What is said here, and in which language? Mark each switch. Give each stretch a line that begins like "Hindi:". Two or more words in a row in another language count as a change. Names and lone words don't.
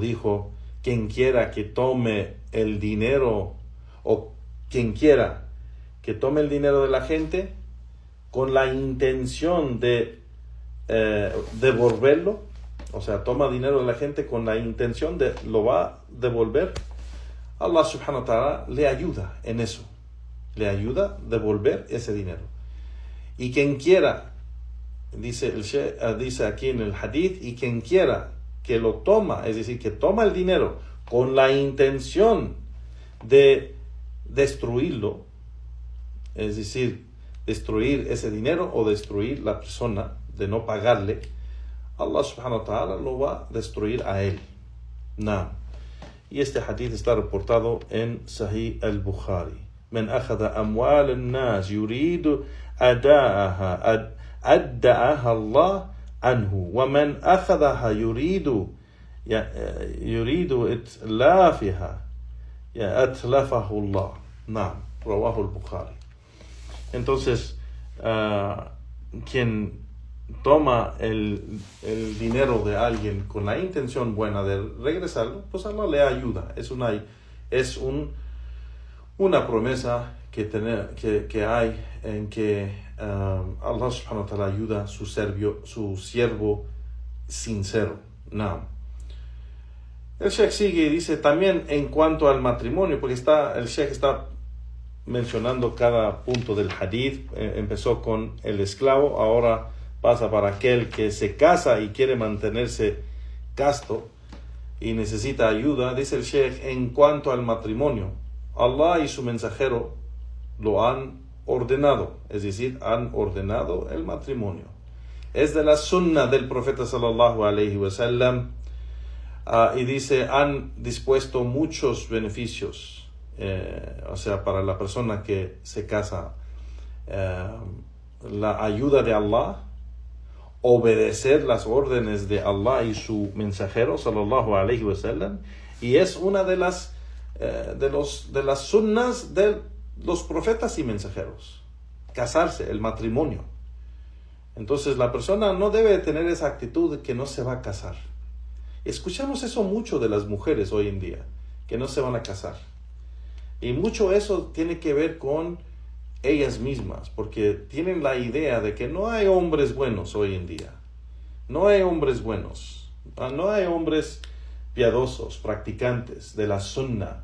Spanish: dijo, quien quiera que tome el dinero, o quien quiera que tome el dinero de la gente con la intención de devolverlo, o sea, toma dinero de la gente con la intención de lo va a devolver,
Arabic: الله سبحانه وتعالى
Spanish: le ayuda en eso, le ayuda a devolver ese dinero. Y quien quiera, dice aquí en el hadith, y quien quiera que lo toma, es decir, que toma el dinero con la intención de destruirlo, es decir, destruir ese dinero o destruir la persona, de no pagarle,
Arabic: الله سبحانه وتعالى
Spanish: lo va a destruir a él. Y este hadith está reportado en Sahih al-Bukhari.
Arabic: من أخذ أموال الناس يريد أداءها أداءها الله عنه ومن أخذها يريد إتلافها أتلفه الله. رواه البخاري.
Spanish: Entonces, quien toma el dinero de alguien con la intención buena de regresarlo, pues Allah le ayuda. Es una promesa que hay en que
Arabic: الله سبحانه وتعالى
Spanish: ayuda a su siervo sincero. El Sheikh sigue y dice también en cuanto al matrimonio, porque el Sheikh está mencionando cada punto del hadith. Empezó con el esclavo, ahora pasa para aquel que se casa y quiere mantenerse casto y necesita ayuda. Dice el Sheikh, en cuanto al matrimonio, Allah y su mensajero lo han ordenado, es decir, han ordenado el matrimonio. Es de la sunna del profeta
Arabic: صلى الله عليه وسلم,
Spanish: y dice, han dispuesto muchos beneficios, o sea, para la persona que se casa, la ayuda de Allah, obedecer las órdenes de Allah y su mensajero
Arabic: صلى الله عليه وسلم,
Spanish: y es una de las sunnas de los profetas y mensajeros, casarse, el matrimonio. Entonces la persona no debe tener esa actitud de que no se va a casar. Escuchamos eso mucho de las mujeres hoy en día, que no se van a casar, y mucho eso tiene que ver con ellas mismas, porque tienen la idea de que no hay hombres buenos hoy en día, no hay hombres buenos, no hay hombres piadosos, practicantes de la sunna.